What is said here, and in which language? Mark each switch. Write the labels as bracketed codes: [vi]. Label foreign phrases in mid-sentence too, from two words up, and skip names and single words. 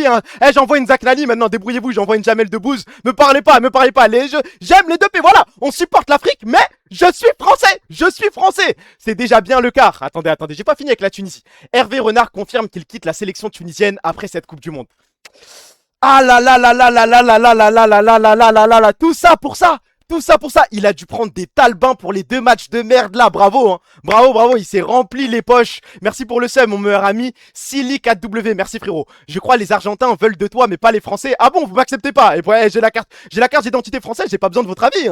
[fr] Hein. Eh, j'envoie une Zak Nani maintenant. Débrouillez-vous. J'envoie une Jamel Debbouze. Me parlez pas. J'aime les deux pays. Voilà. On supporte l'Afrique, mais je suis français. C'est déjà bien le quart. Attendez. J'ai pas fini avec la Tunisie. Hervé Renard confirme qu'il quitte la sélection tunisienne après cette Coupe du Monde. Ah là là là là là là là là là là là là là là là là. Tout ça pour ça. Il a dû prendre des talbins pour les 2 matchs de merde là. Bravo, hein. Bravo. Il s'est rempli les poches. Merci pour le seum, mon meilleur ami. Silly4W. Merci, frérot. Je crois les Argentins veulent de toi, mais pas les Français. Ah bon, vous m'acceptez pas? Et ouais, j'ai la carte d'identité française. J'ai pas besoin de votre avis.